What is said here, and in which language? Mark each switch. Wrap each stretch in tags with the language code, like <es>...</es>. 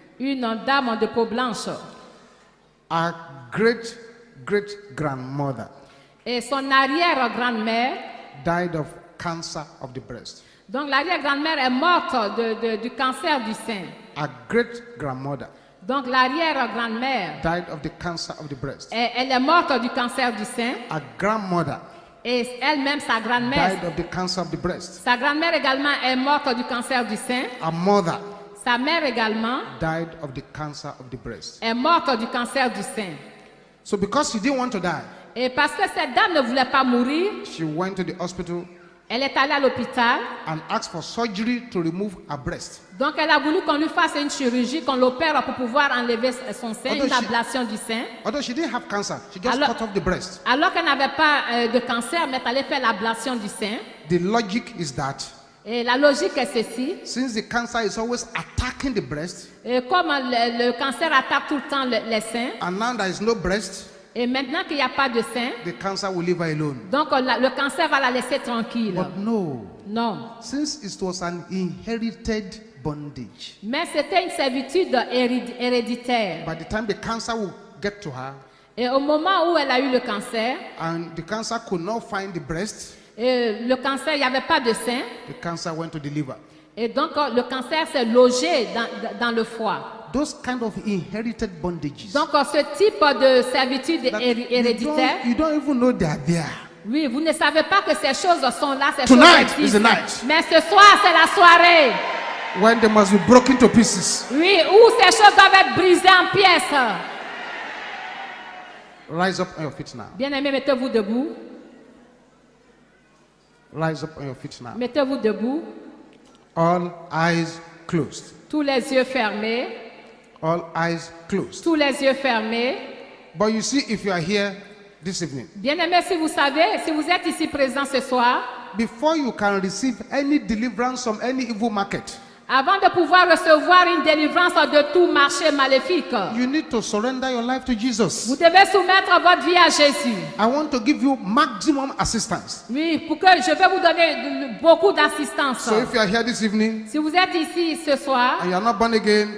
<fr>une dame de peau blanche.</fr> <en>Our great grandmother</en> <fr>Et son arrière-grand-mère,</fr> <en>died of cancer of the breast.</en> <fr>donc l'arrière-grand-mère est morte du cancer du sein.</fr> <en>Our great grandmother</en> <fr>Donc l'arrière-grand-mère,</fr> <en>died of the cancer of the breast.</en> <fr>elle est morte du cancer du sein.</fr> <en>Our grandmother</en> <fr>Et elle-même, sa grand-mère,</fr> <en>died of the cancer of the breast.</en> <fr>sa grand-mère également est morte du cancer du sein.</fr> <en>Our mother</en> <fr>Sa mère également</fr> <en>died of the cancer of the breast.</en> <fr>est morte du cancer du sein.</fr> <en>So because she didn't want to die,</en> <fr>Et parce que cette dame ne voulait pas mourir,</fr> <en>she went to the hospital</en> <fr>Elle est allée à l'hôpital.</fr> <en>and asked for surgery to remove her breast.</en> <fr>Donc, elle a voulu qu'on lui fasse une chirurgie, qu'on l'opère pour pouvoir enlever son sein,</fr> <en>Although</en> <fr>une</fr> <en>she-</en> <fr>ablation du sein.</fr> <en>Although she didn't have cancer, she just</en> <fr>Alors-</fr> <en>cut off the breast.</en> <fr>Alors qu'elle n'avait pas de cancer, mais elle allait faire l'ablation du sein.</fr> <en>The logic is that</en> <fr>Et la logique est ceci.</fr> <en>since the cancer is always attacking the breast,</en> <fr>Et comme le cancer attaque tout le temps les seins,</fr> <en>and now there is no breast,</en> <fr>et maintenant qu'il n'y a pas de sein,</fr> <en>the cancer will leave her alone.</en> <fr>donc le cancer va la laisser tranquille.</fr> <en>But no,</en> <fr>Non.</fr> <en>since it was an inherited bondage,</en> <fr>Mais c'était une servitude héréditaire.</fr> <en>by the time the cancer will get to her,</en> <fr>Et au moment où elle a eu le cancer,</fr> <en>and the cancer could not find the breast,</en> <fr>et le cancer, il n'y avait pas de sein.</fr> <en>the cancer went to the liver.</en> <fr>Et donc, le cancer s'est logé dans le foie.</fr> <en>Those kind of inherited bondages.</en> <fr>Donc, ce type de servitude</fr> <en>that</en> <fr>héréditaire,</fr> <en>you don't even know they are there.</en> <fr>oui, vous ne savez pas que ces choses sont là, ces</fr> <en>Tonight</en> <fr>choses</fr> <en>is the</en> <fr>existent.</fr> <en>night.</en> <fr>Mais ce soir, c'est la soirée.</fr> <en>When they must be broken to pieces.</en> <fr>Oui, où ces choses doivent être brisées en pièces.</fr> <en>Rise up on your feet now.</en> <fr>Bien-aimés, mettez-vous debout.</fr> <en>Rise up on your feet now.</en> <fr>Mettez-vous debout.</fr> <en>All eyes closed.</en> <fr>Tous les yeux fermés.</fr> <en>All eyes closed.</en> <fr>Tous les yeux fermés.</fr> <en>But you see, if you are here this evening,</en> <fr>Bien-aimés, si vous savez, si vous êtes ici présent ce soir,</fr> <en>before you can receive any deliverance from any evil market,</en> <fr>avant de pouvoir recevoir une délivrance de tout marché maléfique,</fr> <en>you need to surrender your life to</en> <fr>vous</fr> <en>Jesus.</en> <fr>devez soumettre votre vie à Jésus.</fr> <en>I want to give you maximum assistance.</en> <fr>Oui, pour que je vais vous donner beaucoup d'assistance.</fr> <en>So if you are here this evening</en> <fr>Si vous êtes ici ce soir</fr> <en>and you are not born again,</en>